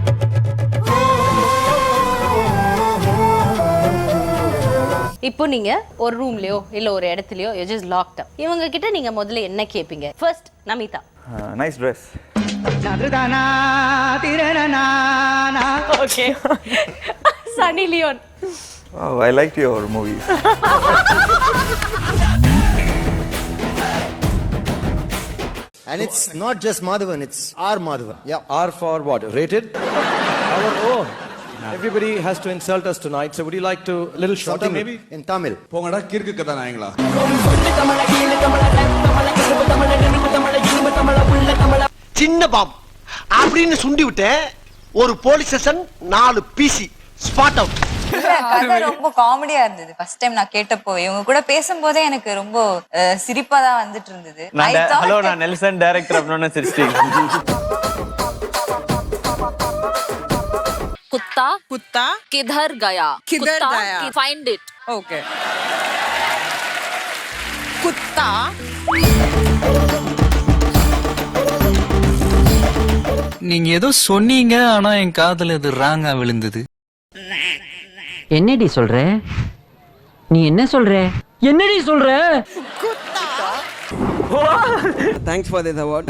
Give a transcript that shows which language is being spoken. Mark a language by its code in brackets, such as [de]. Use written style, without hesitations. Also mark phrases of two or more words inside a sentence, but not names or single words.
[ta] இப்போ நீங்க ஒரு ரூம்லயோ இல்ல ஒரு இடத்துலயோ [en] you just locked up. [ta] இவங்க கிட்ட நீங்க முதல்ல என்ன கேப்பீங்க? ஃபர்ஸ்ட் நமிதா. [en] nice dress. [ta] ஓகே. சன்னி லியோன். [en] Oh, I liked your movies. And it's not just Madhavan, it's R Madhavan. Yeah, R for what? Rated? Our own. Everybody has to insult us tonight, so would you like to little something maybe? In Tamil. [ta] போங்கடா கிறுக்கு கதை நாயங்களா. சின்ன பாம் அப்படின்னு சுண்டி விட்டேன். [en] ஒரு police station 4 PC spot out. [ta] கதை ரொம்ப காமெடியா இருந்தது. [en] first time [ta] நான் கேட்டப்போ இவங்க கூட பேசும்போதே எனக்கு ரொம்ப சிரிப்பா தான் வந்துட்டு இருந்தது. ஹலோ, நான் நெல்சன் டைரக்டர் அப்படின்னு சிரிச்சிட்டீங்க. [hi] कुत्ता कुत्ता किधर गया [en] find it okay [hi] कुत्ता [ta] நீங்க ஏதோ சொன்னீங்க, ஆனா என் காதுல இது ராங்கா விழுந்தது. என்னடி சொல்ற? நீ என்ன சொல்ற? என்னடி சொல்ற? [en] thanks for this award.